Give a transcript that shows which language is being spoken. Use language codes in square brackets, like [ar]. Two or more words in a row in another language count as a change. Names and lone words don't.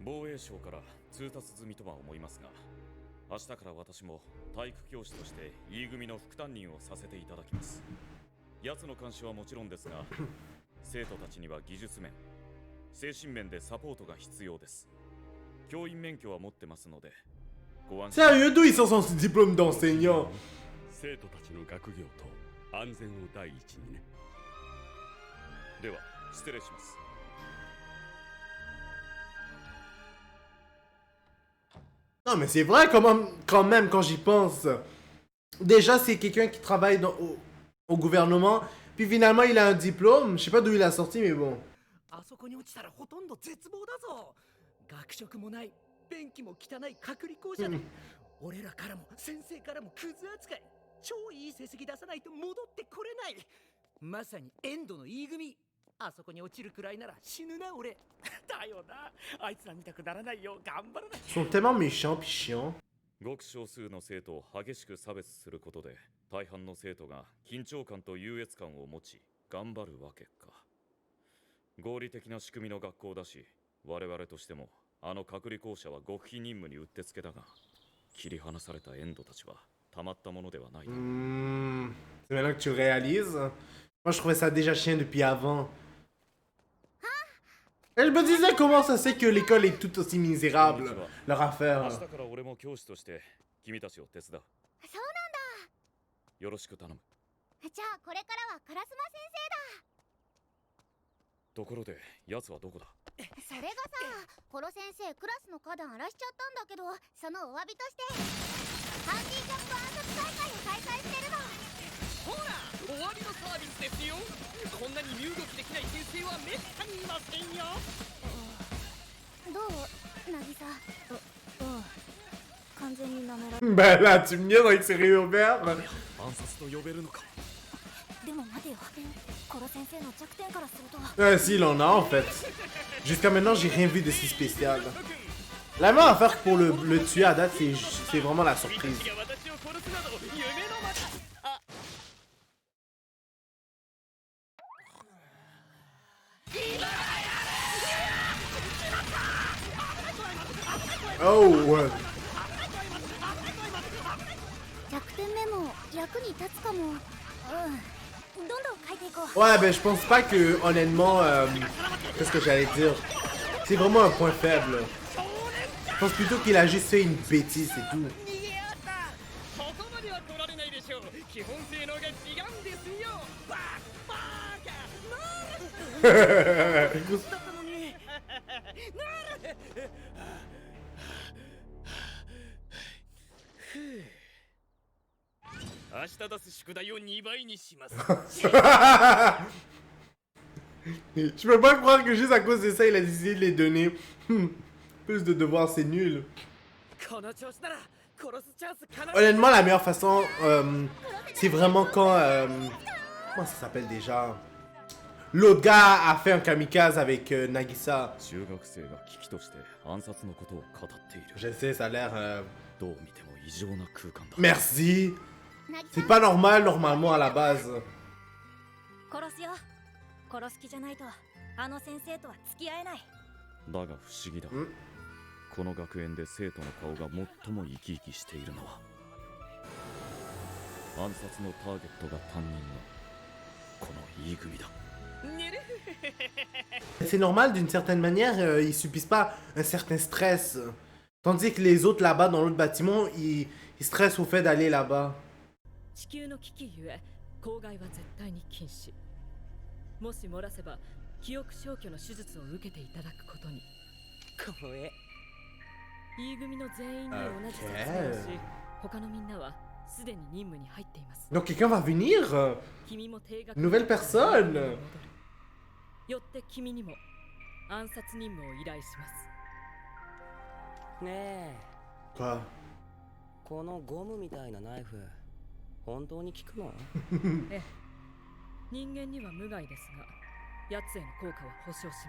[ja] 防衛省から通達済みとは思いますが、明日から私も体育教師として E 組の副担任をさせていただきます。奴の監視はもちろんですが、生徒たちには技術面、精神面でサポートが必要です。教員免許は持ってますので、ご安心。 [fr] Sérieux, d'où il sort son diplôme d'enseignant? [ja] 生徒たちの学業と安全を第一にね。では失礼します。 [fr] Non, mais c'est vrai quand même, quand j'y pense. Déjà, c'est quelqu'un qui travaille au gouvernement, puis finalement, il a un diplôme. Je sais pas d'où il a sorti, mais bon. [ja] あそこに落ちたらほとんど絶望だぞ。学食もない、便器も汚い隔離校舎で、俺らからも先生からもクズ扱い。超いい成績出さないと戻ってこれない。まさにエンドの E 組。あそこに落ちるくらいなら死ぬな俺。だよな。あいつら見たくならないよ。頑張らなきゃ。 [fr] Ils sont tellement méchants puis chiants. [ja] ごく少数の生徒を激しく差別することで、大半の生徒が緊張感と優越感を持ち頑張るわけか。合理的な仕組みの学校だし、我々としてもあの隔離校舎は極秘任務にうってつけだが、切り離されたエンドたちはたまったものではない。 [fr] C'est maintenant que tu le réalises. Moi, je trouvais ça déjà chien depuis avant. Et je me disais comment ça c'est que l'école est tout aussi misérable, leur [ja] 明 [fr] affaire. [ja] 日から俺も教師として君たちを手伝う。そうなんだ。よろしく頼む。じゃあこれからは烏丸先ところで、奴はどこだ？生だ。それがさ、コロ先生クラスの花壇荒らしちゃったんだけど、そのお詫びとしてハンディキャップ暗殺大会を開催してるの。ほら終わりのサービスですよ。こんなに身動きできない先生はめったにいませんよ。どう、渚？完全に舐められ [fr] Ben là, tu me niaises avec ses réouverts. [ja] 暗殺と呼べるのか。でも待てよ、コロ先生の弱点からすると [fr] Si, il en a en fait. Jusqu'à maintenant, j'ai rien vu de si spécial. La meilleure affaire pour le tuer à date, c'est vraiment la surprise. [ja] 君たちが私を殺すなど夢のまた。あ、 [fr] Oh, ouais. [ja] 弱点メモ役に立つかも。どんどん書いていこう。 [fr] Ouais, ben je pense pas que, honnêtement, qu'est-ce que j'allais dire? C'est vraiment un point faible. Je pense plutôt qu'il a juste fait une bêtise, c'est tout. [ja] 逃げやった。ここまでは来られないでしょう。基本性能が違うんですよ。バカなー。だったのに。明日出す宿題を2倍にします。 [fr] Je peux pas croire que juste à cause de ça, il a décidé de les donner. Plus de devoirs, c'est nul. [ja] この調子なら殺すチャンス必ず。 [fr] Honnêtement, la meilleure façon, c'est vraiment quand... comment ça s'appelle déjà? L'autre gars a fait un kamikaze avec Nagisa. [ja] 中学生が危機として暗殺のことを語っている。 [fr] Je sais, ça a l'air... [ja] どう見ても異常な空間だ。 [fr] Merci. C'est pas normal, normalement, à la base. [ja] 殺すよ。殺す気じゃないとあの先生とは付き合えない。だが不思議だ。この学園で生徒の顔が最も生き生きしているのは、暗殺のターゲットが担任のこの E 組だ。 [fr] C'est normal d'une certaine manière, ils subissent pas un certain stress. Tandis que les autres là-bas dans l'autre bâtiment, ils stressent au fait d'aller là-bas. [ja] 地球の危機ゆえ公害は絶対に禁止。もし漏らせば記憶消去の手術を受けていただくことに。この絵 E 組の全員に同じ説明をし、他のみんなはすでに任務に入っています。 [fr] Donc quelqu'un va venir? [ja] 君も定額 [fr] Nouvelle personne? [ja] よって君にも暗殺任務を依頼します。ねえ [fr] Quoi? [ja] このゴムみたいなナイフ本当に効くの？ええ、人間には無害ですが、奴への効果は保証します。